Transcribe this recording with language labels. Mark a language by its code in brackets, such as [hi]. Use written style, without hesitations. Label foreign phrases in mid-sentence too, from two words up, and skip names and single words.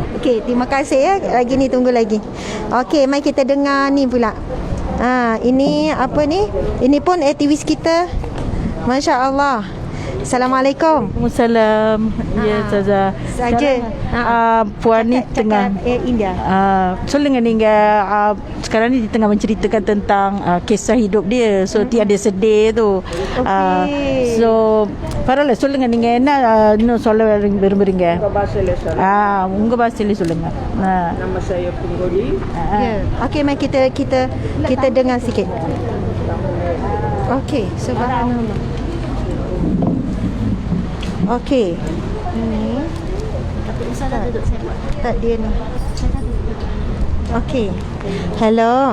[ms] Okey, terima kasih ya. Ragini tunggu lagi. Okey, mari kita dengar ni pula. Ini apa ni? Ini pun aktivis kita. Masya-Allah. Assalamualaikum. Waalaikumsalam. Ya, Ustazah. Saja. Puan ni tengah India. [ta] சொல்லுங்க நீங்க [ms] sekarang ni tengah menceritakan tentang kisah hidup dia. So tiada sedih tu. [ta] So பரவாயில்ல சொல்லுங்க நீங்க என்ன இன்னும் சொல்ல விரும்புறீங்க? உங்க பாஷையில சொல்லுங்க. [ms] Nama saya Punggodi. Ya. Okey, mari kita dengar sikit. Okey, subhanallah. Okey. Ini. Tapi Ustazah duduk saya buat. Tak dia ni. Okey. Hello.